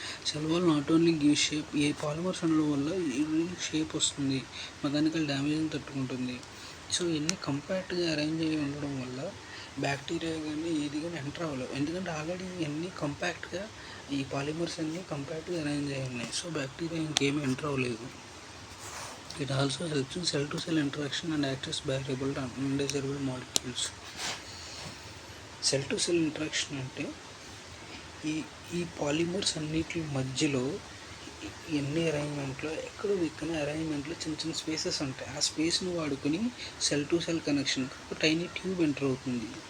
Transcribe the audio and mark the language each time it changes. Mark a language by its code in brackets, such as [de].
[en] Cell wall not only give shape. [te] ఏ polymers ఉండడం వల్ల shape వస్తుంది, మెకానికల్ డ్యామేజ్ని తట్టుకుంటుంది. సో ఇవన్నీ కంపాక్ట్గా అరేంజ్ అయ్యి ఉండడం వల్ల బ్యాక్టీరియా కానీ ఏది కానీ ఎంటర్ అవ్వలేవు. ఎందుకంటే ఆల్రెడీ ఇవన్నీ కంపాక్ట్గా, ఈ పాలిమర్స్ అన్నీ కంపాక్ట్గా అరేంజ్ అయ్యి ఉన్నాయి. సో బ్యాక్టీరియా ఇంకేమీ ఎంటర్ అవ్వలేదు. [en] It also helps in cell-to-cell interaction and acts as barrier to undesirable molecules. [te] Cell-to-cell interaction అంటే ఈ పాలిమర్స్ అన్నిటి మధ్యలో ఎన్ని అరేంజ్మెంట్లో ఎక్కడో ఇక్కడ అరేంజ్మెంట్లో చిన్న చిన్న స్పేసెస్ ఉంటాయి. ఆ స్పేస్ని వాడుకొని సెల్ టు సెల్ కనెక్షన్ ఒక టైనీ ట్యూబ్ ఎంటర్ అవుతుంది.